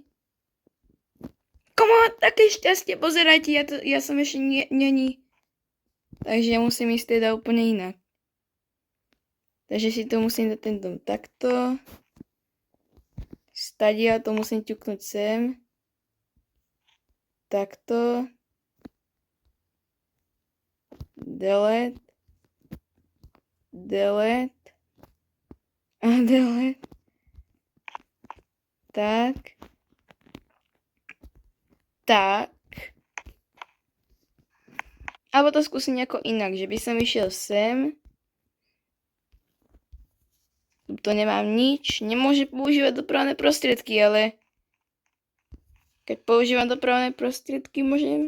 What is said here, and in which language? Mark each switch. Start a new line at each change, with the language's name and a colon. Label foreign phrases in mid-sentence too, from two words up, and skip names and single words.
Slovak: Komu také šťastie, pozerajte, ja som ešte není. Takže ja musím ísť teda úplne inak. Takže si to musím dať ten dom takto. Stadia to musím ťuknúť sem. Takto. Delete. Delete. A delete. Tak. Tak. Alebo to skúsim nejako inak, že by som išiel sem. Tu nemám nič. Nemôžem používať dopravné prostriedky, ale keď používam dopravné prostriedky, môžem.